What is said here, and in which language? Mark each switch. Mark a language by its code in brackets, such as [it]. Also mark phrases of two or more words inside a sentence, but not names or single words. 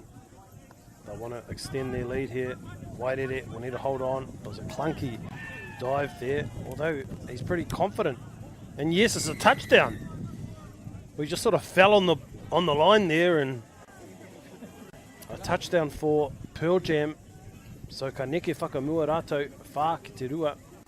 [en] They want to extend their lead here. Wairere will need to hold on. It was a clunky dive there, although he's pretty confident. And yes, it's a touchdown. We just sort of fell on the line there, and a touchdown for Pearl Jam. [mi] So ka neke whakamua rātou whā ki te rua.